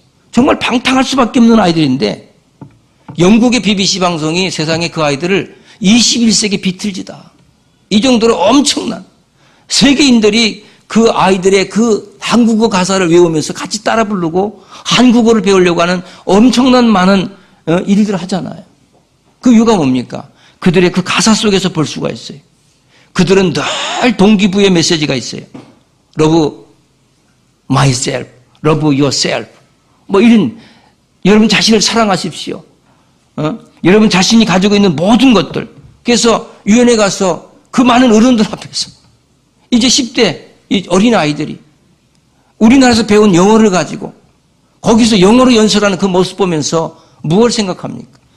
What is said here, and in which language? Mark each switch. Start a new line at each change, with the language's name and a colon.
Korean: 정말 방탕할 수밖에 없는 아이들인데, 영국의 BBC 방송이 세상에 그 아이들을 21세기 비틀즈다, 이 정도로 엄청난, 세계인들이 그 아이들의 그 한국어 가사를 외우면서 같이 따라 부르고 한국어를 배우려고 하는 엄청난 많은 일들을 하잖아요. 그 이유가 뭡니까? 그들의 그 가사 속에서 볼 수가 있어요. 그들은 늘 동기부여 메시지가 있어요.
English: Love myself, love yourself.
Korean: 뭐 이런, 여러분 자신을 사랑하십시오. 여러분 자신이 가지고 있는 모든 것들. 그래서 유엔에 가서 그 많은 어른들 앞에서 이제 10대 이 어린 아이들이 우리나라에서 배운 영어를 가지고 거기서 영어로 연설하는 그 모습 보면서 무엇을 생각합니까?